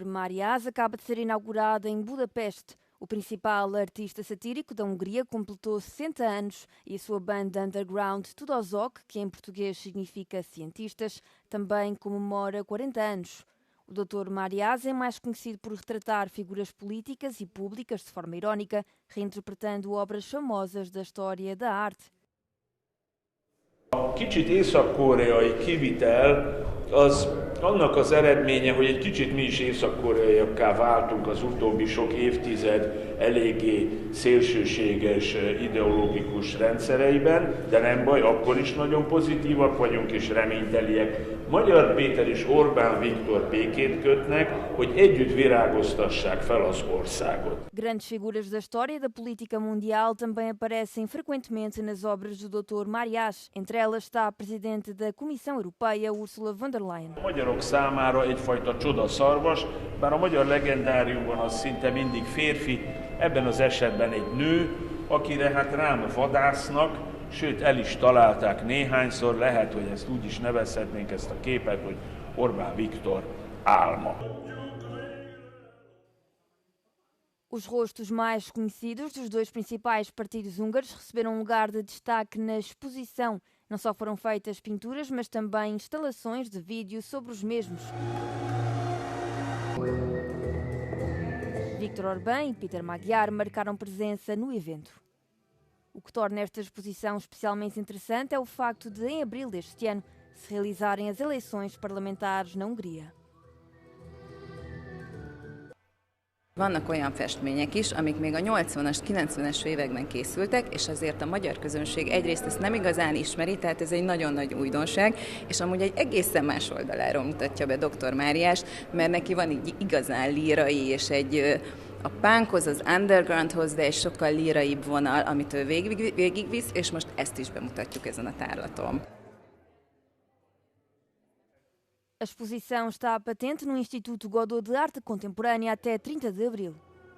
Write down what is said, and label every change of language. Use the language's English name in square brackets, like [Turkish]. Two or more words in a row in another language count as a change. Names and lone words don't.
[Portuguese] Máriás acaba de ser inaugurada em Budapeste. O principal artista satírico da Hungria completou 60 anos e a sua banda underground Tudosok, que em português significa cientistas, também comemora 40 anos. O Dr. Máriás é mais conhecido por retratar figuras políticas e públicas de forma irónica, reinterpretando obras famosas da história da arte. [Hungarian] Kicsit észak-koreai kivitel az annak az eredménye, hogy egy kicsit mi is észak-koreaiakká váltunk az utóbbi sok évtized eléggé szélsőséges ideológikus rendszereiben, de nem baj, akkor is nagyon pozitívak vagyunk és reményteliek Magyar Péter és Orbán Viktor békét kötnek, hogy együtt virágoztassák fel az országot. [Portuguese] Grandes figuras da história da política mundial também aparecem frequentemente nas obras do Dr. Mariás. Entre elas está a presidente da Comissão Europeia, Ursula von der Leyen. [Hungarian] A magyarok számára egyfajta csodaszarvas, bár a magyar legendáriumban az szinte mindig férfi, ebben az esetben egy nő, akire hát rám vadásznak, sőt el is találták néhányszor, lehet, hogy ezt úgy is nevezhetnénk ezt a képet, hogy Orbán Viktor álma. [Portuguese] Os rostos mais conhecidos dos dois principais partidos húngaros receberam um lugar de destaque na exposição. Não só foram feitas pinturas, mas também instalações de vídeo sobre os mesmos. Viktor Orbán e Peter Magyar marcaram presença no evento. O que torna esta exposição especialmente interessante é o facto de, em abril deste ano, se realizarem as eleições parlamentares na Hungria. [Hungarian] Vannak olyan festmények is, amik még a 80-as, 90-es években készültek, és azért a magyar közönség egyrészt ezt nem igazán ismeri, tehát ez egy nagyon nagy újdonság, és amúgy egy egészen más oldaláról mutatja be Dr. Máriást, mert neki van egy igazán lírai, és a punkhoz, az undergroundhoz, de egy sokkal líraibb vonal, amit ő végigvisz, és most ezt is bemutatjuk ezen a tárlaton. [Portuguese] A exposição está patente no Instituto Godot de Arte Contemporânea até 30 de abril.